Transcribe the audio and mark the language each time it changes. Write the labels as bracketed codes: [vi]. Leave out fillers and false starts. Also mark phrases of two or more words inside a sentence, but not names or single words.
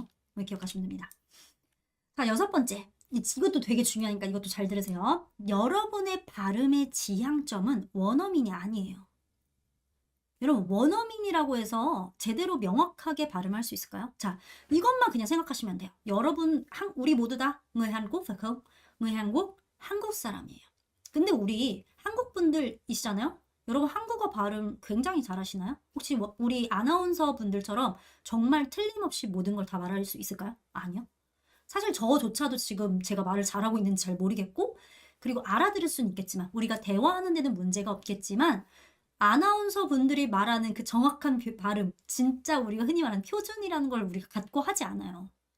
[ko] 기억하시면 됩니다. 자, 6번째. 이것도 되게 중요하니까 이것도 잘 들으세요. 여러분의 발음의 지향점은 원어민이 아니에요. 여러분 원어민이라고 해서 제대로 명확하게 발음할 수 있을까요? 자, 이것만 그냥 생각하시면 돼요. 여러분, 우리 모두 다 người 한국, [vi] phải không? [ko] người 한국, 한국 사람이에요. 근데 우리 한국 분들이시잖아요? 여러분 한국어 발음 굉장히 잘하시나요? 혹시 우리 아나운서 분들처럼 정말 틀림없이 모든 걸 다 말할 수 있을까요? 아니요. 사실 저조차도 지금 제가 말을 잘하고 있는지 잘 모르겠고, 그리고 알아들을 수는 있겠지만, 우리가 대화하는 데는 문제가 없겠지만, 아나운서 분들이 말하는 그 정확한 발음, 진짜 우리가 흔히 말하는 표준이라는 걸 우리가 갖고 하지 않아요.